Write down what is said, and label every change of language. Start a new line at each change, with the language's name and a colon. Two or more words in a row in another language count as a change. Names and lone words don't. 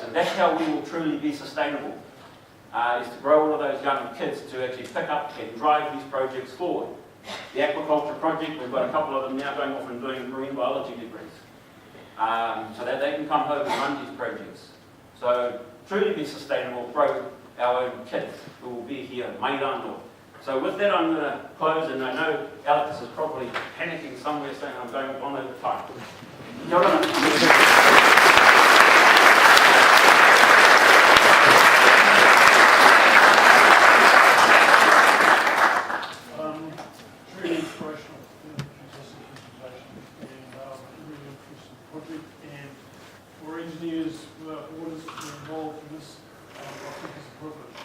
English: And that's how we will truly be sustainable, is to grow all of those young kids to actually pick up and drive these projects forward. The aquaculture project, we've got a couple of them now going off and doing marine biology degrees, so that they can come home and run these projects. So truly be sustainable, grow our own kids who will be here,
Māori: mai rānō.
English: So with that, I'm going to close, and I know Alex is probably panicking somewhere saying I'm going on over time.
Māori: Kia ora.
English: Really inspirational, fantastic presentation, and really interesting project. And for Engineers Without Borders to be involved in this, I think is a privilege.